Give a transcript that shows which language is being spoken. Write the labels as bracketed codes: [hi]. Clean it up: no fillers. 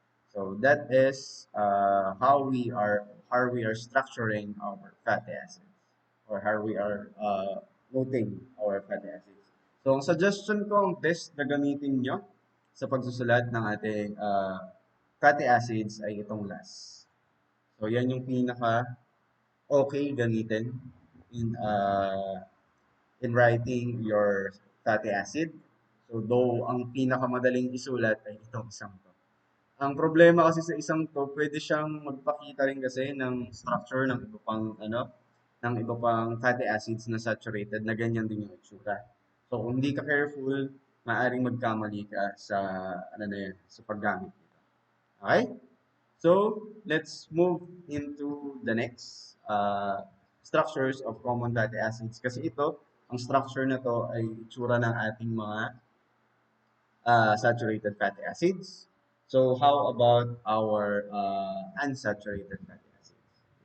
[en] So that is how we are structuring our fatty acids or how we are noting our fatty acids. [tl] So ang suggestion ko, ang test na gamitin nyo sa pagsusulat ng ating fatty acids ay itong last. So yan yung pinaka okay gamitin [en] in writing your fatty acid. [tl] So though ang pinakamadaling isulat ay itong isang to. Ang problema kasi sa isang to, pwede siyang magpakita rin kasi ng structure ng iba pang fatty acids na saturated na ganyan din yung itsura. So kung hindi ka careful, maaring magkamali ka sa sa paggamit nito. [en] Okay? So, let's move into the next structures of common fatty acids. [tl] Kasi ito, ang structure na to ay itsura ng ating mga saturated fatty acids. [en] So, how about our unsaturated fatty acids?